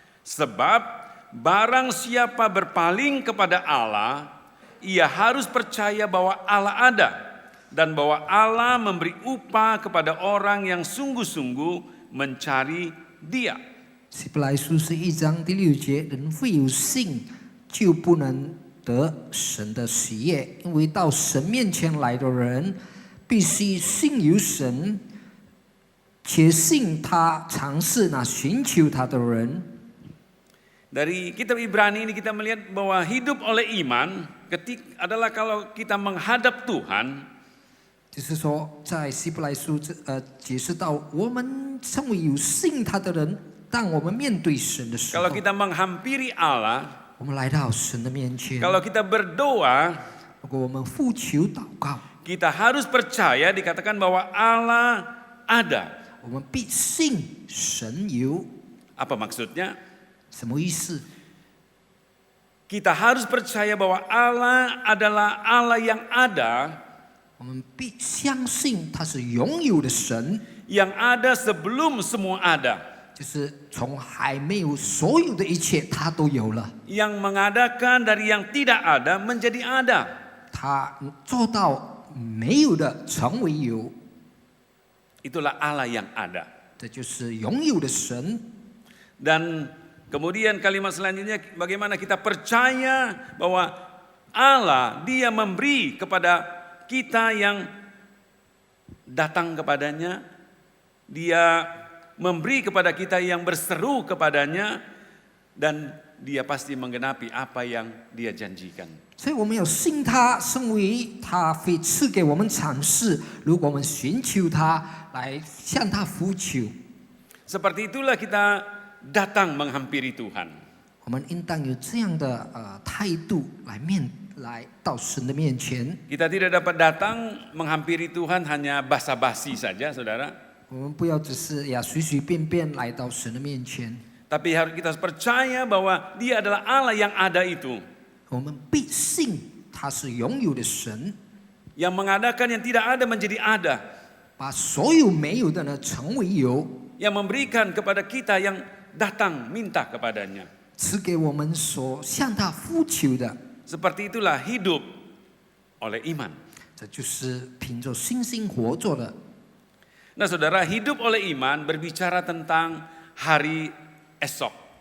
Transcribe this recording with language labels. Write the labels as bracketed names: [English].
[Indonesian] Sebab barang siapa berpaling kepada Allah, ia harus percaya bahwa Allah ada dan bahwa Allah memberi upah kepada orang yang sungguh-sungguh mencari Dia. [Chinese] 希伯来书11章第6节，人非有信就不能得神的喜悦，因为到神面前来的人，必须信有神，且信他常是那寻求他的人。 [Indonesian] Dari kitab Ibrani ini kita melihat bahwa hidup oleh iman adalah kalau kita menghadap Tuhan, [Chinese] 就是说，在希伯来书解释到，我们成为有信他的人，当我们面对神的时候 [Indonesian] kalau，kita menghampiri Allah, [Chinese] 我们来到神的面前， [Indonesian] kalau kita berdoa, [Chinese] 如果我们呼求祷告， [Indonesian] kita harus percaya dikatakan bahwa Allah ada. [Chinese] 我们必信神有。 [Indonesian] Apa maksudnya? [Chinese] 什么意思？ [Indonesian] Kita harus percaya bahwa Allah adalah Allah yang ada, [Chinese] 我们必相信他是拥有的神， [Indonesian] yang ada sebelum semua ada, [Chinese] 就是从还没有所有的一切，他都有了。 [Indonesian] yang mengadakan dari yang tidak ada menjadi ada. [Chinese] 他做到没有的成为有， [Indonesian] Itulah Allah yang ada. [Chinese] 这就是拥有的神。 [Indonesian] Dan kemudian kalimat selanjutnya bagaimana kita percaya bahwa Allah dia memberi kepada kita yang datang kepadanya, dia memberi kepada kita yang berseru kepadanya, dan dia pasti menggenapi apa yang dia janjikan. [Chinese] 所以我们要信他，身为他会赐给我们赏赐。如果我们寻求他，来向他呼求， [Indonesian] Seperti itulah kita datang menghampiri Tuhan. [Chinese] 我们应当有这样的态度来到神的面前。 [Indonesian] Kita tidak dapat datang menghampiri Tuhan hanya basa-basi saja, saudara. [Chinese] 我们不要只是随随便便来到神的面前， [Indonesian] Tapi kita harus percaya bahwa Dia adalah Allah yang ada itu, [Chinese] 我们必信他是拥有的神， [Indonesian] yang mengadakan yang tidak ada menjadi ada, [Chinese] 把所有没有的呢成为有， [Indonesian] yang memberikan kepada kita yang datang minta kepadanya. [Chinese] 赐给我们所向他呼求的。 [Indonesian] Seperti itulah hidup oleh iman. [Chinese] 这就是凭着信心活着的。 [Indonesian] Nah saudara, hidup oleh iman berbicara tentang hari esok.